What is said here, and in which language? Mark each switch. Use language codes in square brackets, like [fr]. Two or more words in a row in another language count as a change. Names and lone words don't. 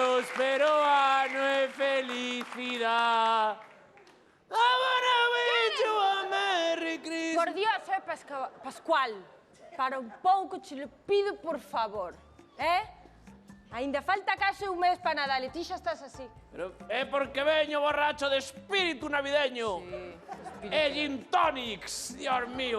[es] próspero ano e felicidad. [en] I wanna wish you a Merry Christmas. [es] Por Dios, [gl] Pascual, para un pouco che lo pido, por favor, Ainda falta case un mes para Nadal e ti xa estás así. Pero é porque veño borracho de espírito navideño. Sí, E gin tonics, [es] Dios mío.